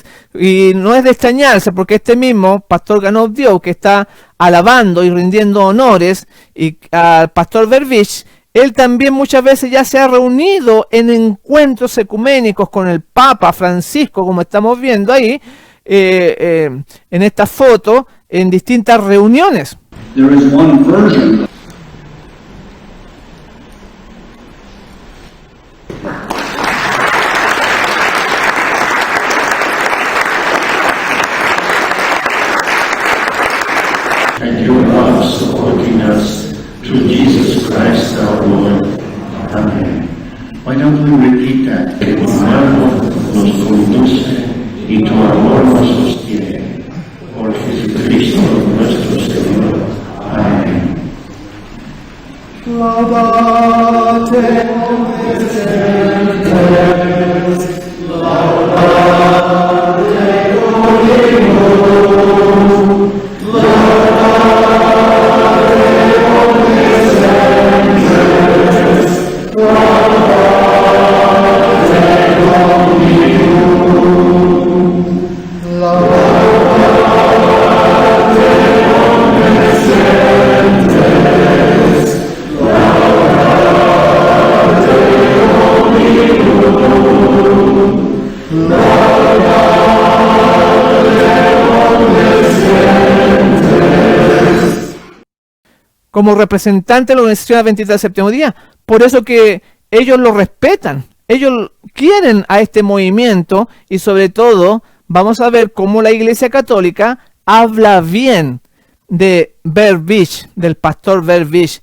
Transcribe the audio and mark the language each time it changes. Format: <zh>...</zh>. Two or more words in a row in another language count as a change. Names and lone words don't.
<es>Y no es de extrañarse, porque este mismo pastor Ganov Dio, que está alabando y rindiendo honores y al pastor Verbisch, él también muchas veces ya se ha reunido en encuentros ecuménicos con el Papa Francisco, como estamos viendo ahí, en esta foto, en distintas reuniones.</es> <en>There is one version. And your love supporting us through Jesus Christ our Lord. Amén. Why don't we repeat that?</en> <es>Que tu amor nos conduce y tu amor nos sostiene. Por Jesucristo nuestro Señor. Amén.</es> <la>Laudate omnes, laudate Dominum, laudate omnes gentes, laudate Dominum, laudate omnes gentes, laudate Dominum,</la> <es>como representante de la Organización Adventista del Séptimo Día. Por eso que ellos lo respetan, ellos quieren a este movimiento, y sobre todo vamos a ver cómo la Iglesia Católica habla bien de Verbisch, del pastor Verbisch.</es>